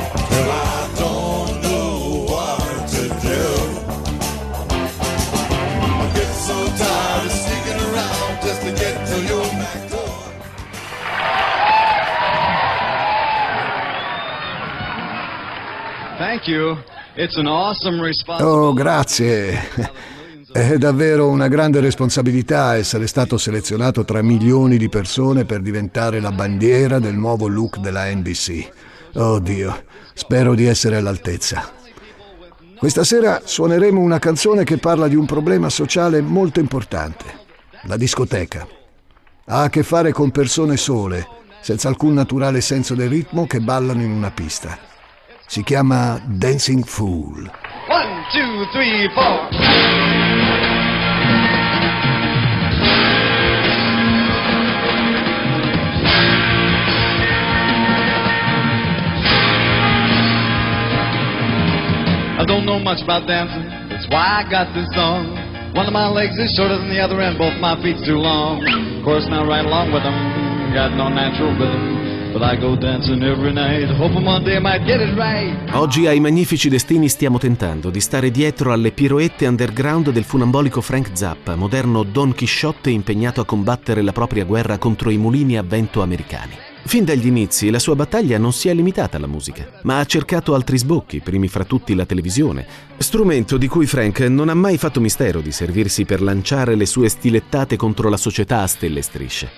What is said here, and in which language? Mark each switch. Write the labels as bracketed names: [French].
[English] Well, I don't know what to do. I get so tired of sneaking around just to get to your back door. Thank you. It's an awesome response. [Italian] Oh, grazie. È davvero una grande responsabilità essere stato selezionato tra milioni di persone per diventare la bandiera del nuovo look della NBC. Oddio, spero di essere all'altezza. Questa sera suoneremo una canzone che parla di un problema sociale molto importante: la discoteca. Ha a che fare con persone sole, senza alcun naturale senso del ritmo, che ballano in una pista. Si chiama Dancing Fool. [English] 1, 2, 3, 4. I don't know much about dancing, that's why I got this song. One of my legs is shorter than the other and both my feet's too long. Of course, not right along with them, got no natural rhythm. But I go dancing every night, hoping one day I might get it right. [Italian] Oggi ai magnifici destini stiamo tentando di stare dietro alle piroette underground del funambolico Frank Zappa, moderno Don Chisciotte impegnato a combattere la propria guerra contro i mulini a vento americani. Fin dagli inizi la sua battaglia non si è limitata alla musica, ma ha cercato altri sbocchi, primi fra tutti la televisione, strumento di cui Frank non ha mai fatto mistero di servirsi per lanciare le sue stilettate contro la società a stelle e strisce.